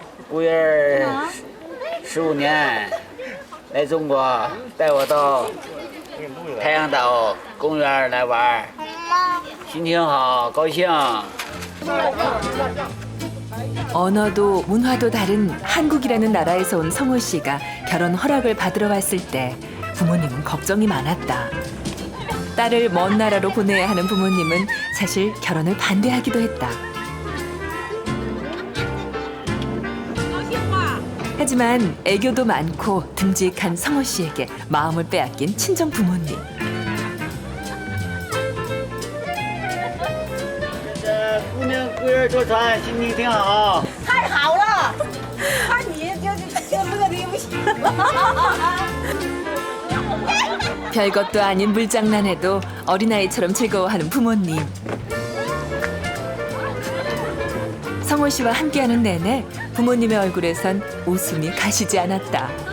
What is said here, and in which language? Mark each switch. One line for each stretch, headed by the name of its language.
Chinese: 5月15年来中国，带我到太阳岛公园来玩，心情好，高兴。
Korean: 언어도 문화도 다른 한국이라는 나라에서 온 성호 씨가 결혼 허락을 받으러 왔을 때 부모님은 걱정이 많았다. 딸을 먼 나라로 보내야 하는 부모님은 사실 결혼을 반대하기도 했다. 하지만 애교도 많고 듬직한 성호 씨에게 마음을 빼앗긴 친정 부모님.
Chinese: 姑娘姑爷坐船，心情挺好。太好了，看你就乐的不行。
Korean: 별것도 아닌 물장난에도 어린아이처럼 즐거워하는 부모님. 성호 씨와 함께하는 내내 부모님의 얼굴에선 웃음이 가시지 않았다.